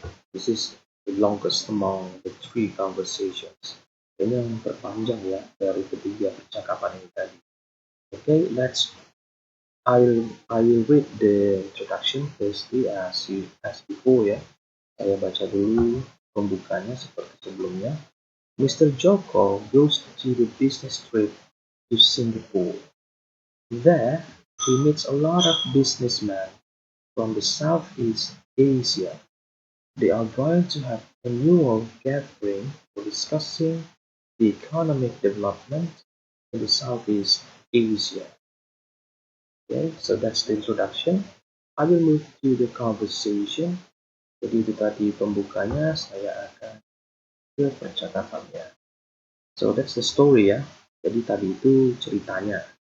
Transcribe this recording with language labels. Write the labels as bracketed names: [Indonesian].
[English] This is the longest among the three conversations. [Indonesian] Ini yang terpanjang ya dari ketiga percakapan ini tadi. [English] Okay, I will read the introduction firstly as before ya. [Indonesian] Saya baca dulu pembukanya seperti sebelumnya. [English] Mr. Joko goes to the business trip to Singapore. There, he meets a lot of businessmen from the Southeast Asia. They are going to have annual gathering for discussing the economic development in the Southeast Asia. Okay, so that's the introduction. I will move to the conversation. [Indonesian] Jadi itu tadi pembukanya, saya akan ke percakapannya. [English] So that's the story ya. [Indonesian] Jadi tadi itu ceritanya.